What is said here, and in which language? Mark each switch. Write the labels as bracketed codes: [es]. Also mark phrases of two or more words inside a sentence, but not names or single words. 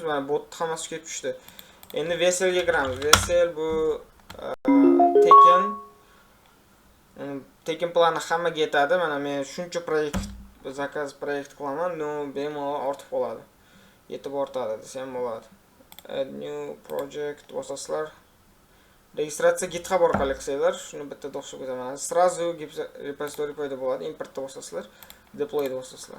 [uz] Mana bot hammasi kelib tushdi. Endi Veselga kiramiz. Vesel bu tekin plani hammaga yetadi. Mana men shuncha zakaz proyekt qilaman, no bemalol ortib qoladi. Yetib ortadi desam bo'ladi. [en] Add new project bosasizlar. [uz] Registratsiya GitHub orqali qilsanglar, shuni bitta o'xshab ketaman. Sразу repository paydo bo'ladi. Importda bosasizlar, deployda bosasizlar.